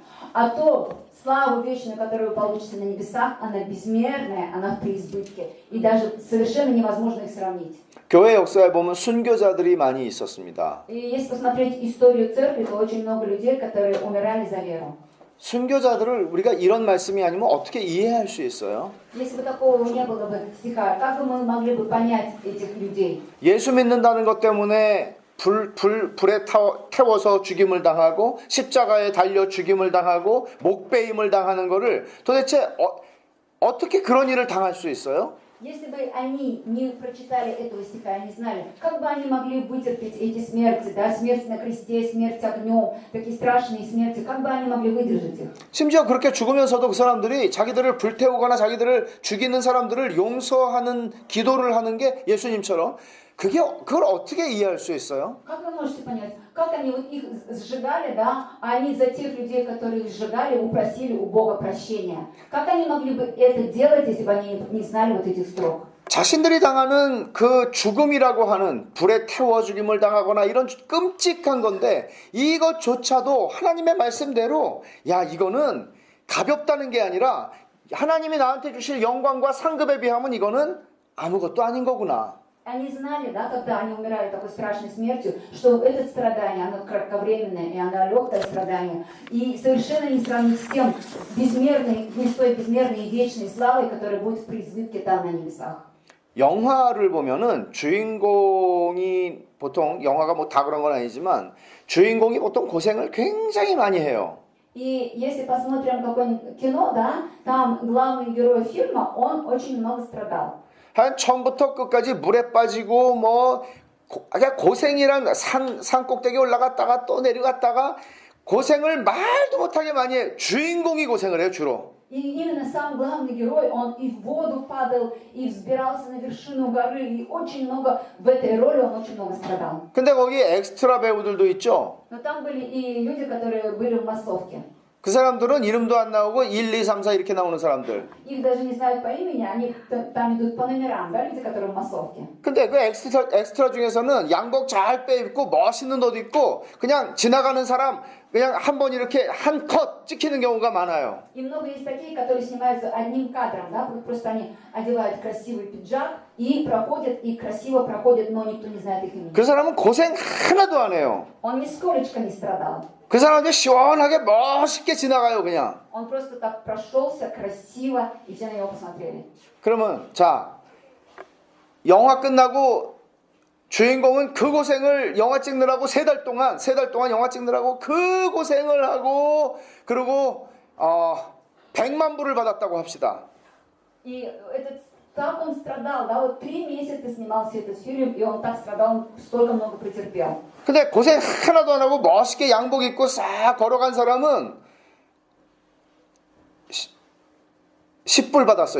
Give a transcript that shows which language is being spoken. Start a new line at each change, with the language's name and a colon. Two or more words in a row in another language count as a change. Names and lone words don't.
Russian: А то славу вечную, которую вы получите на небесах, она безмерная, она в преизбытке. И даже совершенно невозможно их сравнить.
Korean: 교회 역사에 보면 순교자들이 많이 있었습니다.
Russian: И если посмотреть историю церкви, то очень много людей, которые умирали за веру.
Korean: 순교자들을 우리가 이런 말씀이 아니면 어떻게 이해할 수 있어요?
Russian: Если бы такого не было бы стиха, как бы мы могли бы понять этих людей?
Korean: 예수 믿는다는 것 때문에 불에 태워서 죽임을 당하고 십자가에 달려 죽임을 당하고 목베임을 당하는 거를 도대체 어떻게 그런 일을 당할 수 있어요?
Russian: Если бы они не прочитали этого стиха, они знали, как бы они могли вытерпеть эти смерти, да, смерть на кресте, смерть огнем, такие страшные смерти, как бы они могли выдержать их?
Korean: 심지어 그렇게 죽으면서도 그 사람들이 자기들을 불태우거나 자기들을 죽이는 사람들을 용서하는 기도를 하는 게 예수님처럼 그걸 어떻게 이해할 수 있어요?
Russian: Как вы можете понять, как они вот их сжигали, да, а они за тех людей, которые их сжигали, упросили у Бога прощения? Как они могли бы это делать, если бы они не знали вот этих строк?
Korean: 자신들이 당하는 그 죽음이라고 하는 불에 태워 죽임을 당하거나 이런 끔찍한 건데 이것조차도 하나님의 말씀대로 야 이거는 가볍다는 게 아니라 하나님이 나한테 주실 영광과 상급에 비하면 이거는 아무것도 아닌 거구나.
Russian: Они знали, да, когда они умирали такой страшной смертью, что это страдание, оно кратковременное, и оно легкое страдание. И совершенно не сравнить с тем безмерной, не с той безмерной и вечной славой, которая будет в преизбытке там на небесах.
Korean: 영화를 보면은 주인공이 보통 영화가 뭐 다 그런 건 아니지만 주인공이 보통 고생을 굉장히 많이 해요.
Russian: И если посмотрим какое-нибудь кино, да, там главный герой фильма, он очень много страдал.
Korean: 한 처음부터 끝까지 물에 빠지고 뭐 고생이란 산 꼭대기 올라갔다가 또 내려갔다가 고생을 말도 못하게 많이 해. 주인공이 고생을 해요 주로.
Russian: И именно сам главный герой, он и в воду падал, и взбирался на вершину горы, и очень много, в этой роли он очень много страдал.
Korean: 근데 거기 엑스트라 배우들도 있죠.
Russian: Но там были и люди, которые были в массовке.
Korean: 그 사람들은 이름도 안 나오고 1, 2, 3, 4 이렇게 나오는 사람들.
Russian: Их даже не знают по имени, они там идут по номерам, да, люди, которые в массовке.
Korean: 근데 그 엑스트라 중에서는 양복 잘 빼입고 멋있는 옷 입고 그냥 지나가는 사람 그냥 한 번 이렇게 한 컷 찍히는 경우가 많아요.
Russian: И много есть такие, которые снимаются одним кадром, да, просто они одевают красивый пиджак и проходят, и красиво проходят, но никто не знает их имени.
Korean: 그 사람은 고생 하나도 안 해요.
Russian: Он нисколечко не страдал.
Korean: 그 사람은 시원하게 멋있게 지나가요 그냥.
Russian: Он просто так прошелся красиво, и все на него посмотрели.
Korean: 그러면 자 영화 끝나고 주인공은 그 고생을 영화 찍느라고 3달 동안 영화 찍느라고 그 고생을 하고 그리고 100만 불을 받았다고 합시다.
Russian: И так он страдал, да, вот 3 месяца снимался этот фильм, и он так страдал, он столько много претерпел.
Korean: 근데 고생 하나도 안 하고 멋있게 양복 입고 싹 걸어간 사람은 10불 받았어요.